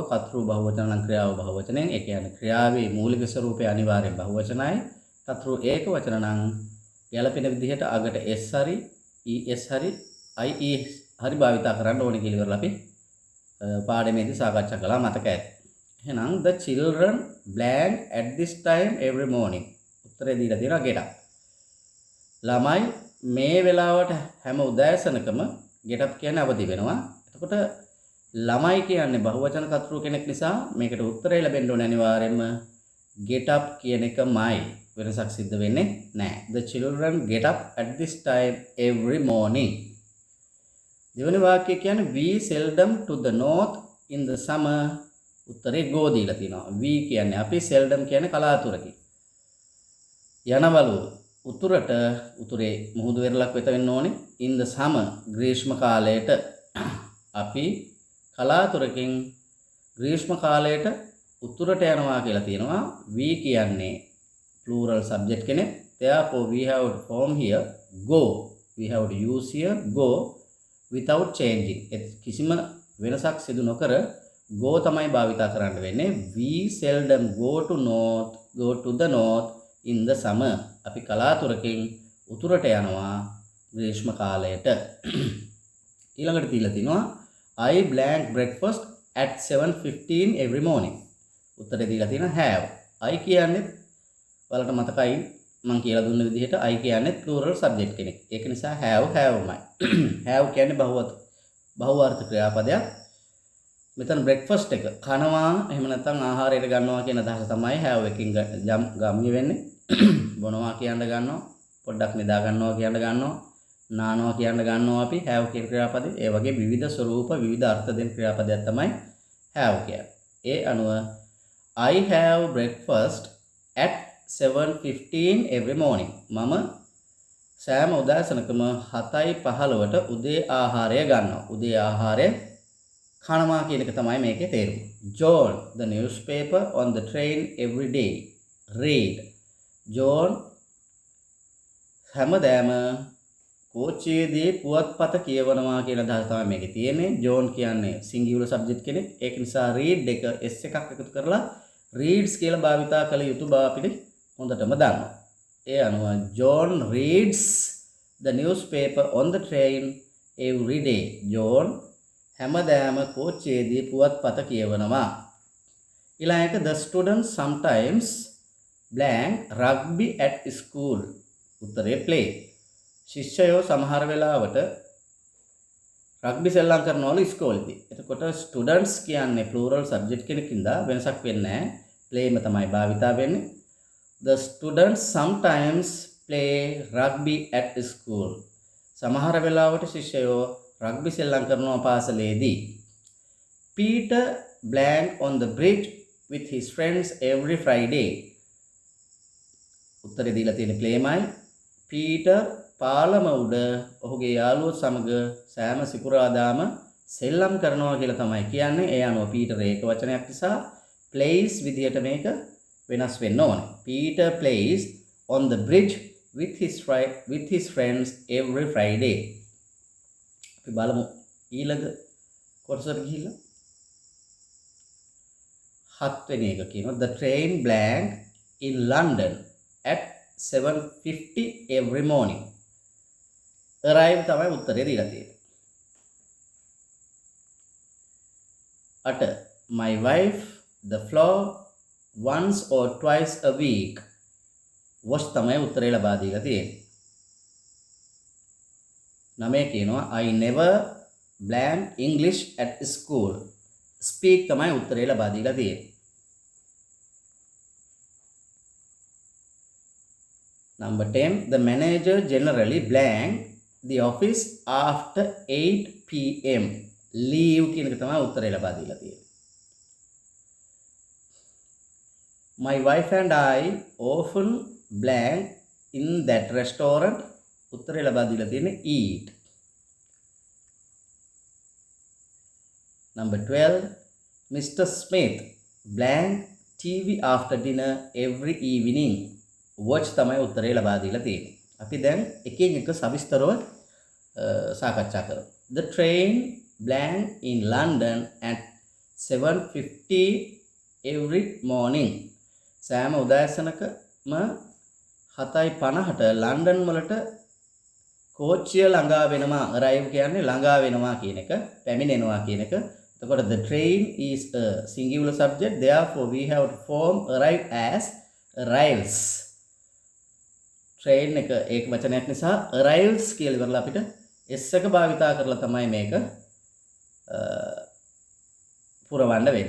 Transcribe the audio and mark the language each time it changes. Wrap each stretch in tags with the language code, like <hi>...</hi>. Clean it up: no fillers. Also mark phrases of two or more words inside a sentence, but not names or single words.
<si>කතෘ බහුවචන නම් ක්‍රියාව බහුවචනයෙන්. ඒ කියන්නේ ක්‍රියාවේ මූලික ස්වරූපය අනිවාර්යෙන් බහුවචනයි. කතෘ ඒක වචන නම් ගැළපෙන විදිහට අගට s හරි es හරි ie හරි භාවිතා කරන්න ඕනේ කියලා ඉවරලා අපි පාඩමේදී සාකච්ඡා කළා. මතක ඇති.</si> <en>එහෙනම් the children blank at this time every morning.</en> <si>උත්තරේ දීලා තියෙනවා</si> <en>get up.</en> <si>ළමයි මේ වෙලාවට හැම උදෑසනකම</si> <en>get up</en> <si>කියන්නේ අවදි වෙනවා. එතකොට ළමයි කියන්නේ බහුවචන කතෘ කෙනෙක් නිසා මේකට උත්තරේ ලැබෙන්න ඕනේ අනිවාර්යයෙන්ම</si> <en>get up</en> <si>කියන එකමයි. වෙනසක් සිද්ධ වෙන්නේ නැහැ.</si> <en>The children get up at this time every morning.</en> <si>දෙවෙනි වාක්‍යය කියන්නේ</si> <en>we seldom to the north in the summer.</en> <si>උත්තරේ go දීලා තියෙනවා. we කියන්නේ අපි seldom කියන්නේ කලාතුරකින්. යනවලු උතුරට උතුරේ මුහුදු වෙරළක් වෙත වෙන්න ඕනේ.</si> <en>in the summer</en> <si>ග්‍රීෂ්ම කාලයට අපි කලාතුරකින් ග්‍රීෂ්ම කාලයට උතුරට යනවා කියලා තියෙනවා. we කියන්නේ</si> <en>plural subject</en> <si>කෙනෙක්.</si> <en>therefore we have to form here go. we have to use here go without changing.</en> <si>කිසිම වෙනසක් සිදු නොකර go තමයි භාවිතා කරන්න වෙන්නේ.</si> <en>we seldom go to the north in the summer.</en> <si>අපි කලාතුරකින් උතුරට යනවා ග්‍රීෂ්ම කාලයට. ඊළඟට තියලා තිනවා</si> <en>I blank breakfast at 7:15 every morning.</en> <si>උත්තරේ දීලා තියෙනවා have. I කියන්නේ ඔයාලට මතකයි මම කියලා දුන්න විදිහට I කියන්නේ</si> <en>plural subject</en> <si>කෙනෙක්. ඒක නිසා haveමයි. have කියන්නේ බහුවාර්ථ ක්‍රියාපදයක්. මෙතන breakfast එක කනවා එහෙම නැත්නම් ආහාරයට ගන්නවා කියන අදහස තමයි have එකකින් ගම්ම්‍ය වෙන්නේ. බොනවා කියන්න ගන්නවා, පොඩ්ඩක් නිදා ගන්නවා කියන්න ගන්නවා, නානවා කියන්න ගන්නවා අපි have කියන ක්‍රියාපදේ. ඒ වගේ විවිධ ස්වරූප විවිධ අර්ථ දෙන ක්‍රියාපදයක් තමයි have කියන්නේ. ඒ අනුව</si> <en>I have breakfast at 7:15 every morning.</en> <si>මම සෑම උදෑසනකම 7:15ට උදේ ආහාරය ගන්නවා. උදේ ආහාරය කනවා කියන එක තමයි මේකේ තේරුම.</si> <en>John the newspaper on the train every day.</en> <si>Read. John හැමදාම කෝච්චියේදී පුවත්පත කියවනවා කියන අදහස තමයි මේකේ තියෙන්නේ. John කියන්නේ</si> <en>singular subject</en> <si>කෙනෙක්. ඒක නිසා read එක s එකක් එකතු කරලා reads කියලා භාවිතා කළ යුතු බව අපිට හොඳටම දන්නවා. ඒ අනුව</si> <en>John reads the newspaper on the train every day.</en> <si>John හැමදාම කෝච්චියේදී පුවත්පත කියවනවා.</si> <en>ඊළඟට the students sometimes blank rugby at school.</en> <si>උත්තරේ play. ශිෂ්‍යයෝ සමහර වෙලාවට රග්බි සෙල්ලම් කරනවලු ඉස්කෝලේදී. එතකොට students කියන්නේ</si> <en>plural subject</en> <si>කෙනකින්ද වෙනසක් වෙන්නේ නැහැ. playම තමයි භාවිතා වෙන්නේ.</si> <en>The students sometimes play rugby at school.</en> <si>සමහර වෙලාවට ශිෂ්‍යයෝ රග්බි සෙල්ලම් කරනවා පාසලේදී.</si> <en>Peter blank on the bridge with his friends every Friday.</en> <si>උත්තරේ දීලා තියෙන ප්ලේමයි. පීටර් පාලම උඩ ඔහුගේ යාළුවෝ සමග සෑම සිකුරාදාම සෙල්ලම් කරනවා කියලා තමයි කියන්නේ. ඒ අනුව පීටර් ඒක වචනයක් නිසා plays විදියට මේක වෙනස් වෙන්න ඕනේ.</si> <en>Peter plays on the bridge with his friends every Friday.</en> <si>අපි බලමු ඊළඟ කොටසට ගිහිල්ලා. 7 වෙනි එක කියනවා</si> <en>the train blank in London at 7:50 every morning.</en> <si>arrive තමයි උත්තරේ දීලා තියෙන්නේ.</si> <en>8 my wife the floor once or twice a week. wash</en> <si>තමයි උත්තරේ ලබා දීලා තියෙන්නේ. 9 කියනවා</si> <en>I never blank English at school.</en> <si>speak තමයි උත්තරේ ලබා දීලා තියෙන්නේ.</si> <en>Number 10, the manager generally blank the office after 8 p.m.</en> <si>leave කියන එක තමයි උත්තරේ ලබා දීලා තියෙන්නේ.</si> <en>My wife and I often blank in that restaurant.</en> <si>උත්තරේ ලබා දීලා තියෙන්නේ eat.</si> <en>Number 12, Mr. Smith blank TV after dinner every evening.</en> <si>watch තමයි උත්තරේ ලබා දීලා තියෙන්නේ. අපි දැන් එකින් එක සවිස්තරව සාකච්ඡා කරමු.</si> <en>The train blank in London at 7:50 every morning.</en> <si>සෑම උදෑසනකම 7:50ට ලන්ඩන් වලට කෝච්චිය ළඟා වෙනවා. arrive කියන්නේ ළඟා වෙනවා කියන එක, පැමිණෙනවා කියන එක.</si> <en>එතකොට the train is a singular subject, therefore we have to form arrive as arrives.</en> <si>train එක ඒක වචනයක් නිසා arrives කියලා ඉවරලා අපිට s එක භාවිතා කරලා තමයි මේක පුරවන්න වෙන්නේ.</si>